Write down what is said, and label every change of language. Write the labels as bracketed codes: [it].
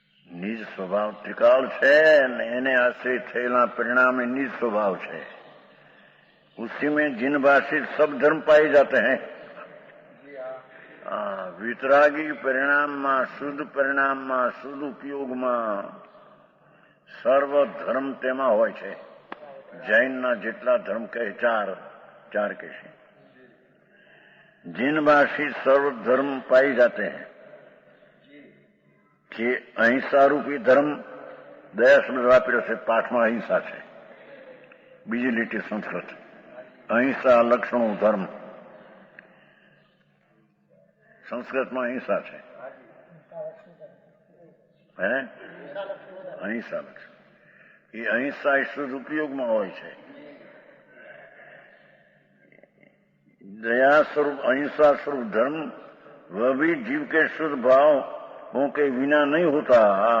[gu] નિજ સ્વભાવ ત્રિકાળ છે અને એને આશ્રિત થયેલા પરિણામ એ નિજ સ્વભાવ છે. [hi] उसी में जिन भाषित सब धर्म पाए जाते हैं. [gu] વિતરાગી પરિણામમાં, શુદ્ધ પરિણામમાં, શુદ્ધ ઉપયોગમાં સર્વ ધર્મ તેમાં હોય છે. જૈનના જેટલા ધર્મ કહે ચાર કહે છે. [hi] जिन भाषित सर्व धर्म पाए जाते हैं [gu] કે અહિંસા રૂપી ધર્મ દયા શબ્દ વાપર્યો છે, પાઠમાં અહિંસા છે. બીજી લીટી સંસ્કૃત. અહિંસા લક્ષણો ધર્મ સંસ્કૃતમાં અહિંસા છે. હે અહિંસા લક્ષણ એ અહિંસા એ શુદ્ધ ઉપયોગમાં હોય છે. [hi] दया स्वरूप अहिंसा स्वरूप धर्म वह भी जीव के शुद्ध भाव हो के बिना नहीं होता.